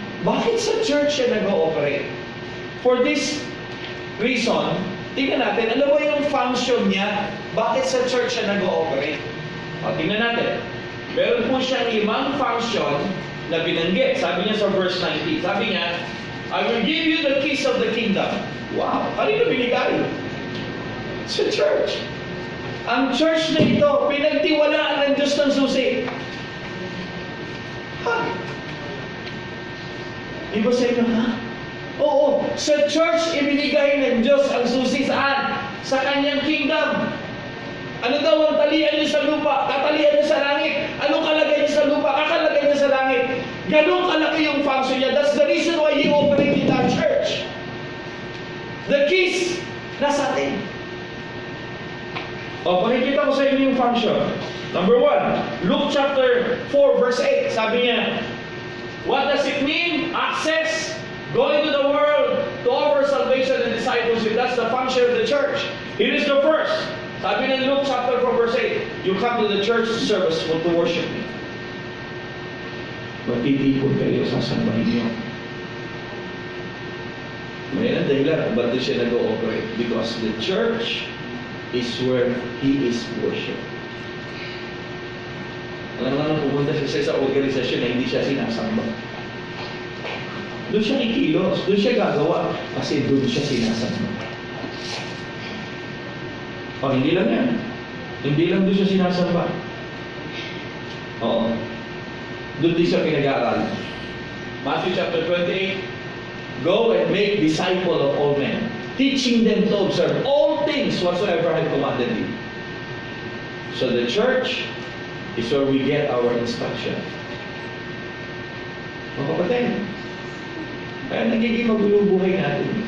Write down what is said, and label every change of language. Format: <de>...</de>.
<tl>Bakit sa church siya nag-ooperate?</tl> <en>For this reason,</en> <tl>tingnan natin, ano ba yung function niya? Bakit sa church siya nag-ooperate? O, tingnan natin. Meron po siyang 5 function na binanggit. Sabi niya sa verse 19. Sabi niya,</tl> <en>I will give you the keys of the kingdom.</en> <tl>Wow! Kanino binigay? Sa church. Ang church na ito, pinagtiwalaan ng Diyos ng susi. Ha? Iba sa inyo, ha? Oo, sa church ibinigay ng Diyos ang susi saan? Sa kanyang kingdom. Ano daw ang talian niya sa lupa? Tatalian niya sa langit. Anong kalagay niya sa lupa? Kakalagay niya sa langit. Ganun kalaki yung function niya.</tl> <en>That's the reason why He operated that church. The keys,</en> <tl>nasa atin. O, pakikita ko sa inyo yung function. Number 1, Luke chapter 4 verse 8. Sabi niya,</tl> <en>what does it mean? Access, going to the world to offer salvation and discipleship. That's the function of the church. Here is the first.</en> <tl>Sabi ng</tl> <en>Luke chapter 4 verse 8, you come to the church service to worship me.</en> <tl>Matitipon kayo sa sambahin niyo. May ang dahilan ba't siya nag-ooperate?</tl> <en>Because the church is where He is worshipped.</en> <tl>Alam naman pupunta siya sa organisasyon na hindi siya sinasamba. Doon siya ikilos, doon siya gagawa, kasi doon siya sinasamba. O, hindi lang yan. Hindi lang doon siya sinasamba. Oo. Doon din siya pinag-aaral.</tl> <en>Matthew chapter 28, go and make disciple of all men, teaching them to observe all things whatsoever I have commanded you. So the church is where we get our instruction.</en> <tl>Mga kapatid, kaya nagiging magulo buhay natin.</tl>